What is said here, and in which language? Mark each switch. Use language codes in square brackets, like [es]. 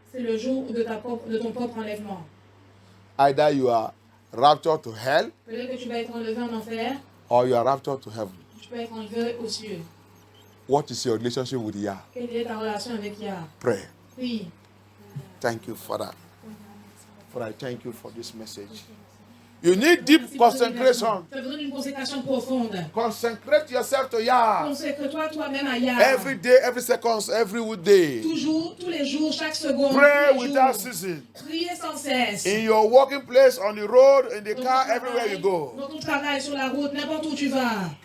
[fr] C'est le jour de ton propre enlèvement. [en] Either you are raptured to hell [fr] Peut-être que tu vas être enlevé en enfer. [en] or you are raptured to heaven. [fr] Tu peux être enlevé aux cieux. [en] What is your relationship with Yah? [fr] Quelle est ta relation avec Yah? [en] Pray. [fr] Prie. [en] Thank you, Father. Father, I thank you for this message. You need deep concentration. [fr] Tu as besoin d'une consécration profonde. [en] Consecrate yourself to Yah. [fr] Consacre-toi toi-même à Yah. [en] Every day, every second, every day. [fr] Toujours, tous les jours, chaque seconde. [en] Pray [fr] tous les [en] without [fr] jours. [en] ceasing. [fr] Priez sans cesse. [en] In your working place, on the road, in the [fr] Dans [en] car, [fr] ton [en] everywhere you go. [fr] Dans ton travail, sur la route, n'importe où tu vas.